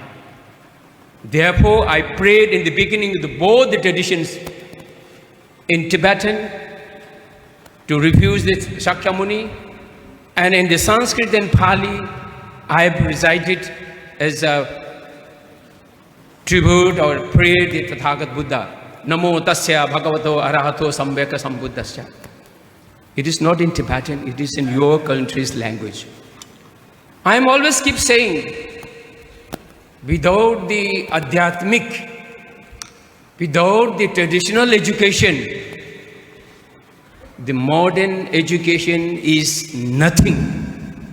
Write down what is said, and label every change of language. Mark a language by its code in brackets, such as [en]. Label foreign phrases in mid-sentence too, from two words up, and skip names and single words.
[en] Therefore, I prayed in the beginning of both the traditions in Tibetan to refuse the Shakyamuni, and in the Sanskrit and Pali, I have recited as a tribute or prayed the Tathagat Buddha. [pi] Namo tasya bhagavato arahato sambheka sambuddhasya. [en] It is not in Tibetan, it is in your country's language. I am always keep saying, without the adhyatmic, without the traditional education, the modern education is nothing.